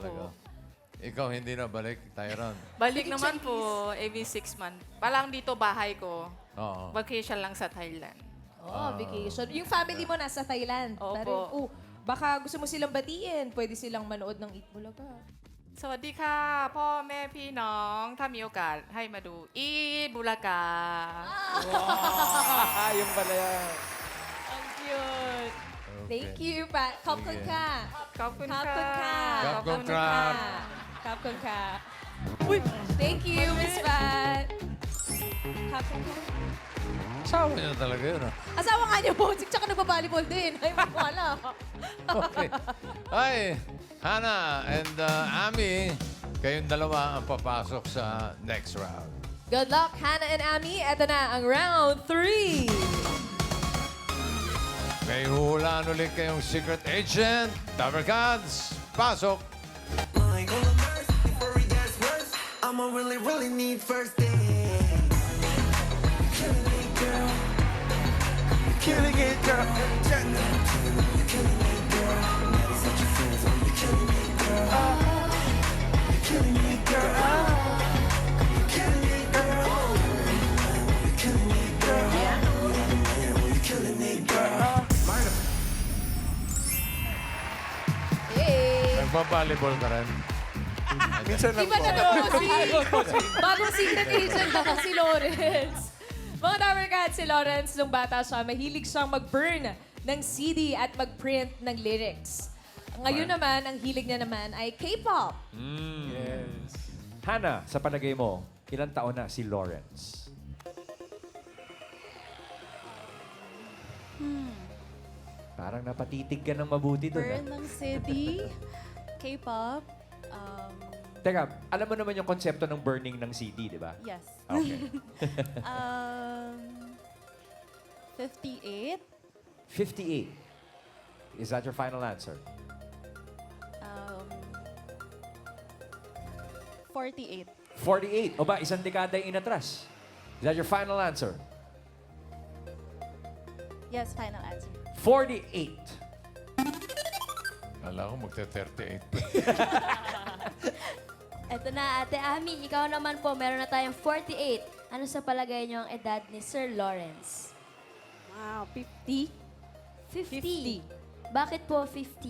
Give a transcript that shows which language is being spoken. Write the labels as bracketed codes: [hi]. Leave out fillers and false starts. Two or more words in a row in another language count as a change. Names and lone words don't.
[tl] talaga? Ikaw hindi na balik, Tyron? Balik naman po [en] every 6 months. [tl] Palang dito bahay ko. Oo. Vacation lang sa Thailand. Oh, vacation. Yung family mo nasa Thailand. Opo. Tarin. Baka gusto mo silang batiin. Pwede silang manood ng Eat Bulaga. [th] สวัสดีค่ะพ่อแม่พี่น้องถ้ามีโอกาสให้มาดูอีทบุรากา [tl] Yung pala yan. Ang cute. [en] Thank you, Pat. [th] ขอบคุณค่ะ ขอบคุณ ขอบ ค่ะ คุณค่ะ ขอบคุณครับ ขอบคุณค่ะ [en] Thank you, Miss Pat. [th] ขอบคุณค่ะ [tl] Asawa niya talaga yun, ah. Asawa nga niya, Bossing, tsaka nagbabalibol din. Ay, wala. Okay. Ay, Hannah and Ami, kayong dalawa ang papasok sa [en] next round. Good luck, Hannah and Ami. [tl] Ito na ang round 3. May huhulaan ulit kayong secret agent. Dabber Gods, pasok! [en] I'ma really need first aid. Killing it, girl. Killing it, girl. You're such a fool, you're killing it, girl. You're killing it, girl. You're killing it, girl. You're killing it, girl. You're killing it, girl. Hey! [tl] Nagpa-volleyball ka rin. Minsan Di lang ba po. na bagong secret agent na si Lawrence. Mga Dabber Cats, si Lawrence, nung bata siya, mahilig siyang mag-burn ng CD at mag-print ng lyrics. Ngayon naman, ang hilig niya naman ay K-pop. Yes. Hannah, sa palagay mo, ilang taon na si Lawrence? Parang napatitig ka ng mabuti doon. Burn ng CD, K-pop, Teka, alam mo naman yung konsepto ng burning ng CD, di ba? yes. Okay. 58, 58. [en] Is that your final answer? 48. 48. [tl] O ba, isang dekada yung inatras. [en] Is that your final answer? Yes, final answer. 48. [tl] Kala ko magte-38. Eto na, Ate Ami, ikaw naman po, meron na tayong 48. Ano sa palagay niyo ang edad ni Sir Lawrence? 50. 50. Bakit po 50?